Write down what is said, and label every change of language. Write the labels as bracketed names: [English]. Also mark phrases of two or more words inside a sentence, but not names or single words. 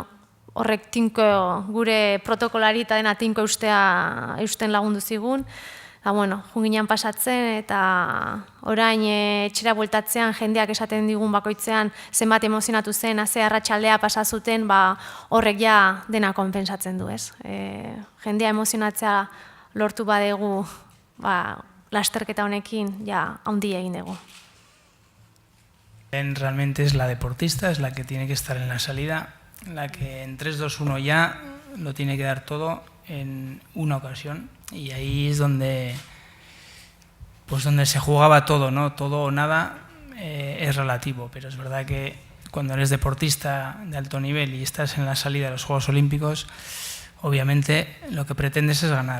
[Basque] horrek tinko gure protokolari eta dena tinko eusten lagundu zigun, bueno, junginan pasatzen eta orain etxera bueltatzean jendeak esaten digun bakoitzean zenbat emozionatu zen, ze arratsaldea pasa zuten, horrek ja dena konpensatzen du, ez? Jendea emozionatzea lortu badegu, lasterketa honekin ja handi egin dugu. [Spanish] Realmente es la deportista, es la que tiene que estar en la salida, la que en 3-2-1 ya lo tiene que dar todo en una ocasión, y ahí es donde se jugaba todo, ¿no? Todo o nada es relativo, pero es verdad que cuando eres deportista de alto nivel y estás en la salida de los Juegos Olímpicos, obviamente lo que pretendes es ganar.